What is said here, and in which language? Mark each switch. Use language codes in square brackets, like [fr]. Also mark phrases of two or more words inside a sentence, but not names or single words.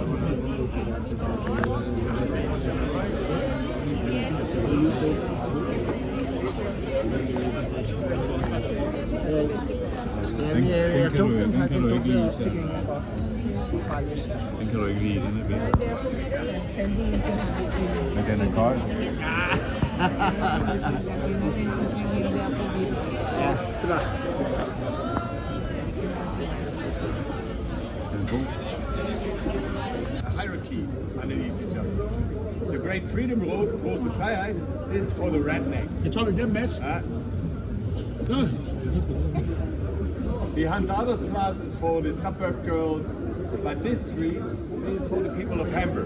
[da] Jeg dufter faktisk, den dufter også til gengæld godt. Faktisk. Den kan du ikke lide, den er vild. Men den er kold. Ja, [en] a hierarchy underneath each other. The Great Freedom Road, große Freiheit, is for the rednecks. The Hans-Adler-Straße is for the suburb girls, but this street is for the people of Hamburg.